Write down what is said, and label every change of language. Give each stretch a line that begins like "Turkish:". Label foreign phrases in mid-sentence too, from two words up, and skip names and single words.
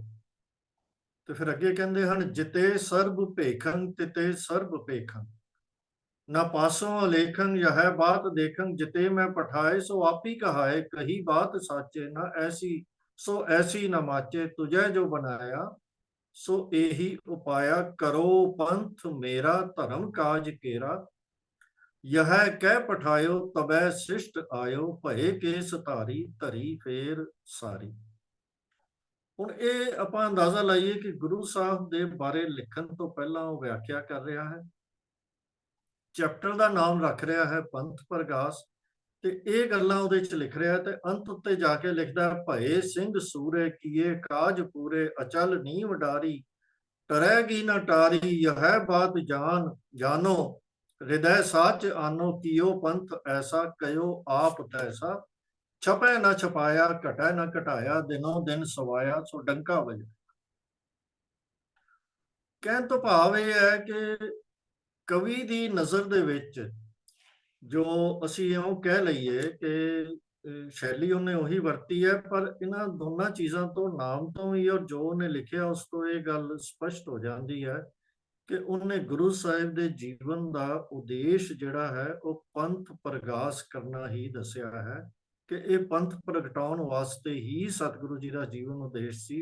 Punjabi: ਤੇ ਫਿਰ ਅੱਗੇ ਕਹਿੰਦੇ ਹਨ,
Braj: ਜਿਤੇ ਸਰਬ ਭੇਖੰ ਤਿਤੇ ਸਰਬ ਭੇਖੰ, ਨਾ ਪਾਸੋਂ ਅਲੇਖੰ ਯਹ ਬਾਤ ਦੇਖੰ, ਜਿਤੇ ਮੈਂ ਪਠਾਏ ਸੋ ਆਪੀ ਕਹਾਏ, ਕਹੀ ਬਾਤ ਸਾਚੇ ਨਾ ਐਸੀ ਸੋ ਐਸੀ ਨਾ ਮਾਚੇ, ਤੁਝੇ ਜੋ ਬਣਾਇਆ ਸੋ ਇਹੀ ਉਪਾਇਆ, ਕਰੋ ਪੰਥ ਮੇਰਾ ਧਰਮ ਕਾਜ ਕੇਰਾ, यह कह पठायो तबै शिष्ट आयो, भये के सतारी धरी फेर सारी।
Punjabi: ਹੁਣ ਇਹ ਆਪਾਂ ਅੰਦਾਜ਼ਾ ਲਾਈਏ ਕਿ ਗੁਰੂ ਸਾਹਿਬ ਦੇ ਬਾਰੇ ਲਿਖਣ ਤੋਂ ਪਹਿਲਾਂ ਉਹ ਵਿਆਖਿਆ ਕਰ ਰਿਹਾ ਹੈ, ਚੈਪਟਰ ਦਾ ਨਾਮ ਰੱਖ ਰਿਹਾ ਹੈ ਪੰਥ ਪ੍ਰਗਾਸ, ਤੇ ਇਹ ਗੱਲਾਂ ਉਹਦੇ ਚ ਲਿਖ ਰਿਹਾ। ਤੇ ਅੰਤ ਉੱਤੇ ਜਾ ਕੇ ਲਿਖਦਾ,
Braj: ਭਏ ਸਿੰਘ ਸੂਰੇ ਕੀਏ ਕਾਜ ਪੂਰੇ, ਅਚਲ ਨੀਂਹ ਡਾਰੀ ਟਰੈਗੀ ਨਾ ਟਾਰੀ, यह बात जान जानो हृदय साच आनो, कियो पंथ ऐसा कयो आप तैसा, छपै ना छपाया घटै ना घटाया, दिनों दिन सवाया सो डंका वजया।
Punjabi: ਕਹਿਣ ਤੋਂ ਭਾਵ ਇਹ ਹੈ ਕਿ ਕਵੀ ਦੀ ਨਜ਼ਰ ਦੇ ਵਿੱਚ ਜੋ ਅਸੀਂ ਇਉਂ ਕਹਿ ਲਈਏ ਕਿ ਸ਼ੈਲੀ ਉਹਨੇ ਉਹੀ ਵਰਤੀ ਹੈ, ਪਰ ਇਹਨਾਂ ਦੋਨਾਂ ਚੀਜ਼ਾਂ ਤੋਂ, ਨਾਮ ਤੋਂ ਵੀ ਔਰ ਜੋ ਉਹਨੇ ਲਿਖਿਆ ਉਸ ਤੋਂ ਇਹ ਗੱਲ ਸਪਸ਼ਟ ਹੋ ਜਾਂਦੀ ਹੈ ਕਿ ਉਹਨੇ ਗੁਰੂ ਸਾਹਿਬ ਦੇ ਜੀਵਨ ਦਾ ਉਦੇਸ਼ ਜਿਹੜਾ ਹੈ ਉਹ ਪੰਥ ਪ੍ਰਗਾਸ ਕਰਨਾ ਹੀ ਦੱਸਿਆ ਹੈ, ਕਿ ਇਹ ਪੰਥ ਪ੍ਰਗਟਾਉਣ ਵਾਸਤੇ ਹੀ ਸਤਿਗੁਰੂ ਜੀ ਦਾ ਜੀਵਨ ਉਦੇਸ਼ ਸੀ।